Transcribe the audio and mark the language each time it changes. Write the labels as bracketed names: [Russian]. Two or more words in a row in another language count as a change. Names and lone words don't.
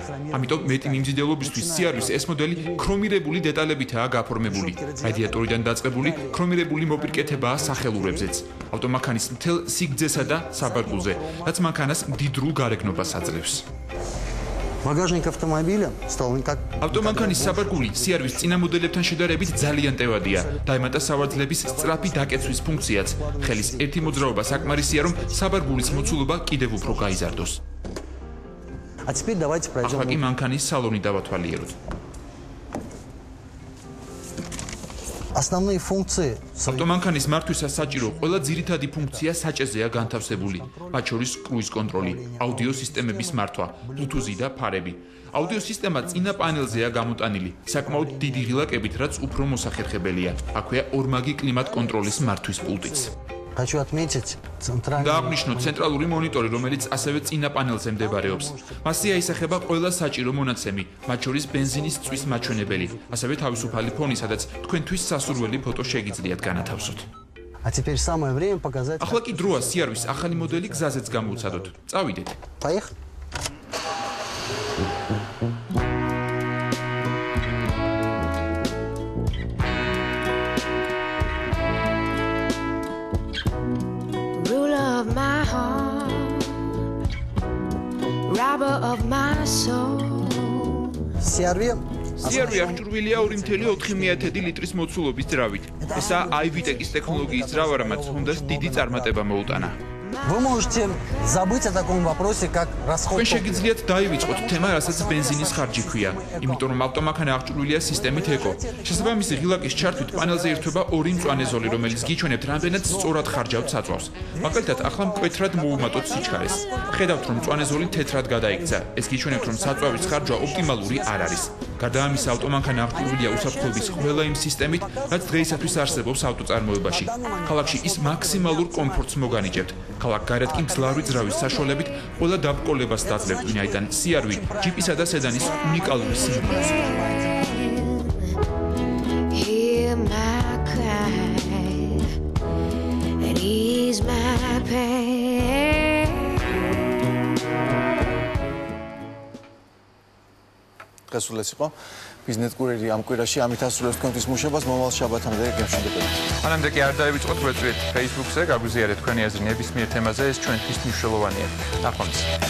[Georgian] ამიტომ მეტი მიმზიდველობისთვის CR-ვის ეს მოდელი ქრომირებული დეტალებითაა გაფორმებული. რადიატორიდან დაწყებული ქრომირებული მოპირკეთებაა სახელურებზეც. ავტომანქანის მთელ სიგრძესა და საბარგულზე, რაც მანქანას მდიდრულ გარეგნობას აძლევს. [Russian] Багажник автомобиля стал как [Georgian] ავტომანქანის საბარგული CR-ვის წინა მოდელებთან შედარებით ძალიან ტევადია. დაემატა სავარძლების სწრაფი დაკეცვის ფუნქციაც. ხელის ერთი მოძრაობა საკმარისია, რომ საბარგულის მოცულობა კიდევ უფრო გაიზარდოს. [Russian] А теперь давайте пройдем. [Georgian] ახლა კი მანქანის სალონი დავათვალიეროთ. [Russian] Основные функции. [Georgian] ავტომანქანის მართვისას საჭირო ყველა ძირითადი ფუნქცია საჭეზეა განთავსებული, მათ შორის კრუიზ კონტროლი, აუდიო სისტემების მართვა, Bluetooth და ფარები. აუდიო სისტემა წინა პანელზეა გამოტანილი, საკმაოდ დიდი ღილაკებით, რაც უფრო მოსახერხებელია. აქვეა ორმაგი კლიმატ კონტროლის მართვის პულტიც. [Russian] Хочу отметить центральный. [Georgian] დააღვნიშნოთ ცენტრალური მონიტორი, რომელიც ასევე წინა პანელზე მდებარეობს. მასზე აისახება ყველა საჭირო მონაცემი, მათ შორის ბენზინის წვის მაჩვენებელი, ასევე თავისუფალი ფონი, სადაც თქვენთვის სასურველი ფოტო შეგიძლიათ განათავსოთ. [Russian] А теперь самое время показать. [Georgian] ახლა კი დროა CR-ვის ახალი მოდელი გზაზეც გამოვცადოთ. წავიდეთ. [Russian] Поехали. [English] Of my heart, robber of my soul. [Georgian] CR-V აღჭურვილია 2.4 ლიტრის მოცულობის ძრავით. ესაა iVTEC-ის ტექნოლოგიის ძრავა, რამაც Honda-ს დიდი წარმატება მოუტანა. [Russian] Вы можете забыть о таком вопросе, как расход. [Georgian] Თქვენ შეგიძლიათ დაივიწყოთ თემა, რასაც ბენზინის ხარჯი ქვია, იმიტომ რომ ავტომანქანა აღჭურვილია სისტემით ეკო. შესაბამისი ღილაკის ჩართვით პანელზე ერთვება ორი მწვანე ზოლი, რომელიც გიჩვენებთ რამდენად სწორად ხარჯავთ საწვავს. მაგალითად, ახლა მკვეთრად მოუმატოთ სიჩქარეს. ხედავთ, რომ მწვანე ზოლი თეთრად გადაიქცა. ეს გიჩვენებთ, რომ საწვავის ხარჯვა ოპტიმალური არ არის. გარდა ამისა, ავტომანქანა აღჭურვილია უსაფრთხოების ყველა იმ სისტემით, რაც დღეისათვის არსებობს ავტოწარმოებაში. ქალაქში ის მაქსიმალურ კომფორტს მოგანიჭებთ. ქალაქ გარეთ კი მძლავრი ძრავის საშუალებით ყველა დაბრკოლებას დაძლევთ, ვინაიდან CR-V ჯიპისა და სედანის უნიკალური სიმბოლოა. [English] Hear my cry and ease my pain. [Georgian] გასულეს იყო ბიზნეს კურიერი ამ კვირაში, ამით ასრულებს თქვენთვის მუშებას, მომავალ შაბათამდე გემშვიდობებით. მანამდე კი არ დაივიწყოთ, ვეწვიეთ Facebook-ზე, გაგვიზიარეთ თქვენი აზრი ნებისმიერ თემაზე, ეს ჩვენთვის მნიშვნელოვანია.